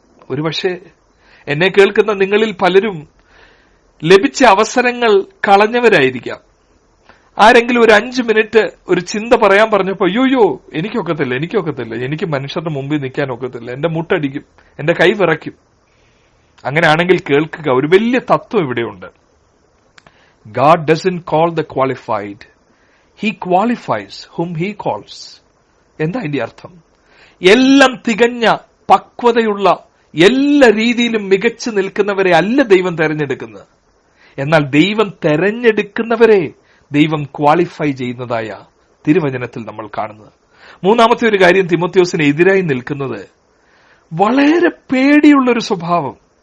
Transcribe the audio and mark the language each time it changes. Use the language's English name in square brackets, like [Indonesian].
[Malayalam] ഒരുപക്ഷെ എന്നെ കേൾക്കുന്ന നിങ്ങളിൽ പലരും ലഭിച്ച അവസരങ്ങൾ കളഞ്ഞവരായിരിക്കാം. ആരെങ്കിലും ഒരു 5 മിനിറ്റ് ഒരു ചിന്ത പറയാൻ പറഞ്ഞപ്പോ, അയ്യോ എനിക്കൊക്കത്തില്ല, എനിക്ക് മനുഷ്യരുടെ മുമ്പിൽ നിൽക്കാൻ ഒക്കത്തില്ല, എന്റെ മുട്ടടിക്കും, എന്റെ കൈ വിറയ്ക്കും. അങ്ങനെയാണെങ്കിൽ കേൾക്കുക, ഒരു വലിയ തത്വം ഇവിടെയുണ്ട്. [English] God doesn't call the qualified, He qualifies whom He calls. [Malayalam] എന്താ ഇതിന്റെ അർത്ഥം? എല്ലാം തികഞ്ഞ, പക്വതയുള്ള, എല്ലാ രീതിയിലും മികച്ചു നിൽക്കുന്നവരെ അല്ല ദൈവം തെരഞ്ഞെടുക്കുന്നത്. എന്നാൽ ദൈവം തെരഞ്ഞെടുക്കുന്നവരെ ദൈവം ക്വാളിഫൈ ചെയ്യുന്നതായ തിരുവചനത്തിൽ നമ്മൾ കാണുന്നത്. മൂന്നാമത്തെ ഒരു കാര്യം, തിമോത്തിയോസിന് എതിരായി നിൽക്കുന്നത് വളരെ പേടിയുള്ളൊരു സ്വഭാവം.